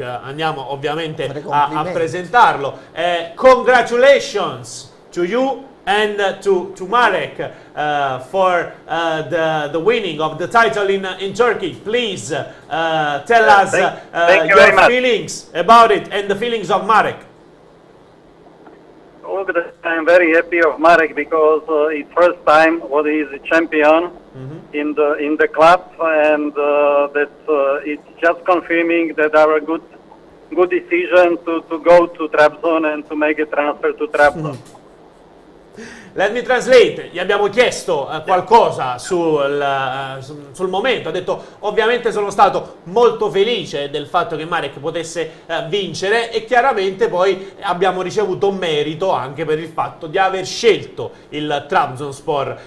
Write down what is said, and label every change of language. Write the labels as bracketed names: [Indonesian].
[Italian] Andiamo ovviamente a presentarlo. [English] Congratulations to you and to Marek for the winning of the title in Turkey. Please tell us your feelings about it and the feelings of Marek. I'm very happy of Marek because it's first time what he is a champion in the club, and that it's just confirming that our good decision to go to Trabzon and to make a transfer to Trabzon. Let me translate. [Italian] Gli abbiamo chiesto qualcosa sul momento. Ha detto: ovviamente sono stato molto felice del fatto che Marek potesse vincere, e chiaramente poi abbiamo ricevuto merito anche per il fatto di aver scelto il Trabzonspor.